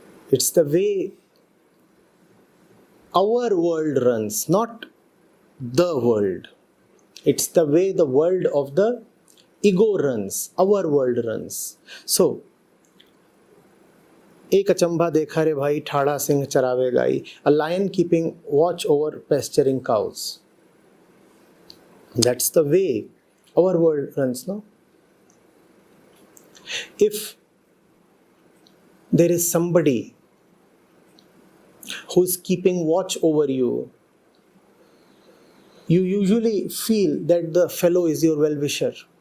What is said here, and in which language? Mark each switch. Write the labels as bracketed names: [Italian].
[English] It's the way our world runs, not the world. It's the way the world of the ego runs, our world runs. [Hindi] So, एक अचंभा देखा रे भाई, ठाड़ा सिंह चरावे गाई. [English] A lion keeping watch over pasturing cows. That's the way our world runs, no? If there is somebody who is keeping watch over you, you usually feel that the fellow is your well-wisher.